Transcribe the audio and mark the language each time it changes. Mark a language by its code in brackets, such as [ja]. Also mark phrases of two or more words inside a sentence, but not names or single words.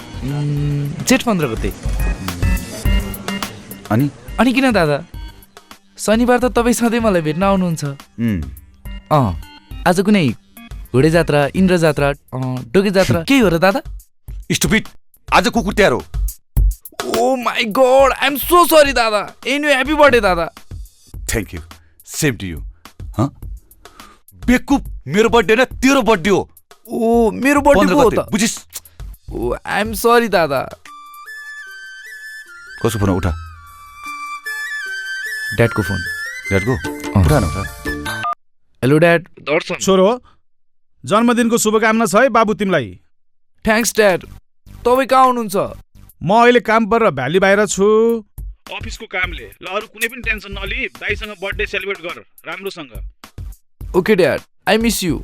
[ne] जेठ 15 गते। अनि किन दादा? शनिबार त तपाईँ सधैँ मलाई भेट्न आउनुहुन्छ। आज कुनै घोडे जात्रा, इन्द्र जात्रा, डोके जात्रा केही हो र दादा? स्टुपिड, आज कुकुर तिहार हो। [en] Oh my God, I am so sorry दादा। Anyway happy birthday दादा। Thank you, same to you. [ne] बेकुप, मेरो बर्थडे न तेरो बर्थडे हो। ओ मेरो बर्थडे हो त? बुझिस? [en] Oh I am sorry दादा। [ne] कसको फोन उठा? ड्याडको फोन। ड्याडको? उठा न उठा। [en] Hello Dad. दर्शन [ne] छोरो, जन्मदिनको शुभकामना छ है बाबु तिमीलाई। [en] Thanks Dad. [ne] तपाईँ कहाँ हुनुहुन्छ? म अहिले काम पर भ्याली बाहिर छु, अफिसको कामले। ल अरू कुनै पनि टेन्सन नलि, दाइसँग [en] birthday celebrate [ne] गर राम्रोसँग। [en] OK Dad, I miss you.